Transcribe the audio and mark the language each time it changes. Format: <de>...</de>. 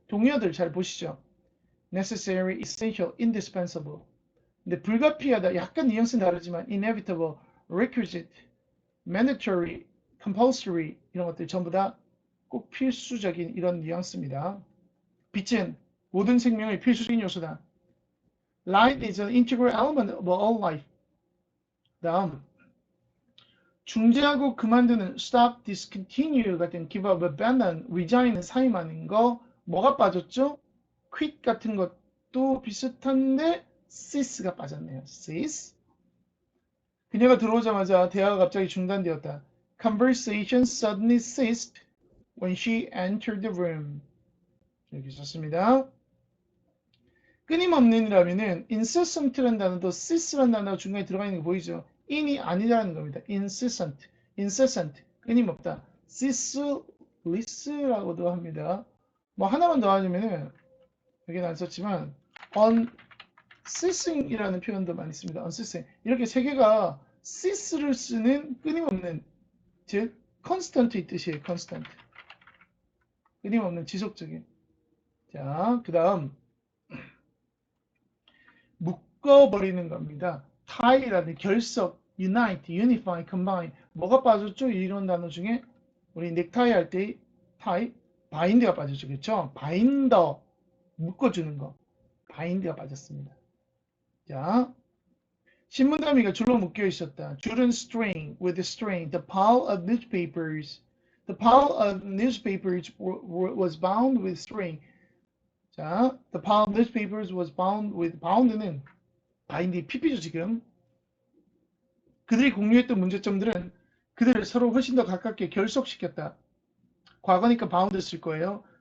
<ko>동료들 잘 보시죠. necessary, essential, indispensable. 근데 불가피하다. 약간 뉘앙스는 다르지만 inevitable, requisite, mandatory, compulsory 이런 것들 전부 다 꼭 필수적인 이런 뉘앙스입니다. 빛은 모든 생명의 필수적인 요소다.</ko> <en>Light is an integral element of all life.</en> <ko>다음 중지하고 그만두는 stop, discontinue 같은 give up, abandon, resign은 사임하는 거 뭐가 빠졌죠? quit 같은 것도 비슷한데 cease가 빠졌네요. cease. 그녀가 들어오자마자 대화가 갑자기 중단되었다.</ko> <en>Conversation suddenly ceased when she entered the room.</en> <ko>여기 있었습니다. 끊임없는이라면은 incessant라는 단어도 cease라는 단어가 중간에 들어가 있는 거 보이죠? in이 아니라는 겁니다. incessant, 끊임없다. ceaseless라고도 합니다. 뭐 하나만 더 하자면은 여기는 안 썼지만 unceasing이라는 표현도 많이 씁니다. unceasing. 이렇게 세 개가 cease를 쓰는 끊임없는, 즉 constant의 뜻이에요. constant. 끊임없는, 지속적인. 자, 그 다음 묶어버리는 겁니다. tie라는 결석, unite, unify, combine. 뭐가 빠졌죠? 이런 단어 중에 우리 넥타이 할 때 tie, bind가 빠졌죠. 그렇죠? binder, 묶어주는 거. bind가 빠졌습니다. 자, 신문 더미가 줄로 묶여 있었다. 줄은</ko> <en>string, with string. The pile of newspapers. The pile of newspapers was bound with string.</en> <ko>자,</ko> <en>the pile of newspapers was bound with, bound는</en> <ko>바인드 PP죠 지금. 그들이 공유했던 문제점들은 그들을 서로 훨씬 더 가깝게 결속시켰다. 과거니까 bound 쓸 거예요.</ko>